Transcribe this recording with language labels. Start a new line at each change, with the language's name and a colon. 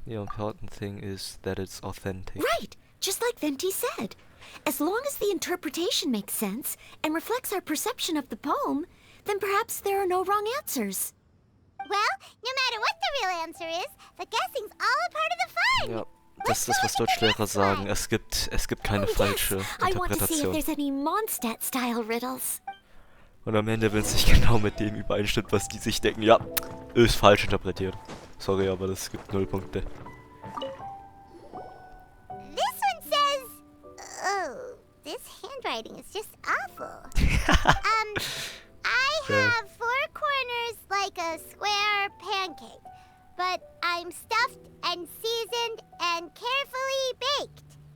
English: The important thing is that it's authentic. Right! Just like Venti said. As long as the interpretation makes sense and reflects our perception of the poem, then perhaps there are no wrong answers. Well, no matter what the real answer is, the guessing's all a part of the fun.
German: Ja, das ist das, was Deutschlehrer sagen. Es gibt keine falsche
English: I want to see if
German: Interpretation.
English: there's any Mondstadt-style riddles.
German: Und am Ende, wenn es nicht genau mit dem übereinstimmt, was die sich denken, ja, ist falsch interpretiert. Sorry, aber das gibt 0 Punkte.
English: This one says, oh, this handwriting is just awful. I have 4 corners like a square pancake, but I'm stuffed and seasoned and carefully baked.